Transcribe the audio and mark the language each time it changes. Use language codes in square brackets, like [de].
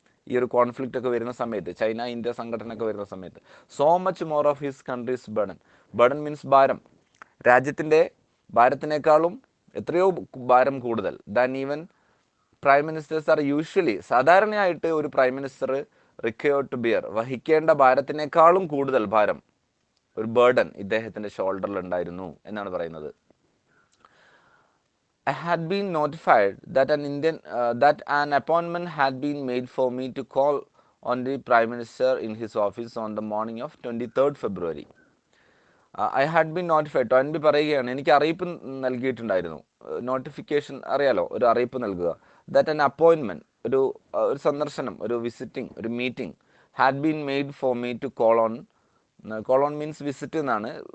[ml] ഈ ഒരു കോൺഫ്ലിക്റ്റ് ഒക്കെ വരുന്ന സമയത്ത്, ചൈന ഇന്ത്യ സംഘടന ഒക്കെ വരുന്ന സമയത്ത്, [en] so much more of his countries burden [ml] means ഭാരം, രാജ്യത്തിൻ്റെ ഭാരത്തിനേക്കാളും എത്രയോ ഭാരം കൂടുതൽ, [en] than even prime ministers are usually, [ml] സാധാരണയായിട്ട് ഒരു prime minister [en] required to bear, [ml] വഹിക്കേണ്ട ഭാരത്തിനേക്കാളും കൂടുതൽ ഭാരം, ഒരു ബർഡൻ ഇദ്ദേഹത്തിൻ്റെ ഷോൾഡറിൽ ഉണ്ടായിരുന്നു എന്നാണ് പറയുന്നത്. [en] I had been notified that an appointment had been made for me to call on the Prime Minister in his office on the morning of 23rd February. I had been notified, [ml] ടോയിൻബി പറയുകയാണ്, എനിക്ക് അറിയിപ്പ് നൽകിയിട്ടുണ്ടായിരുന്നു. Notification അറിയാലോ, ഒരു അറിയിപ്പ് നൽകുക. [en] that an appointment, [ml] ഒരു സന്ദർശനം, ഒരു വിസിറ്റിംഗ്, ഒരു meeting, [en] had been made for me to call on [ml] means visit എന്നാണ്.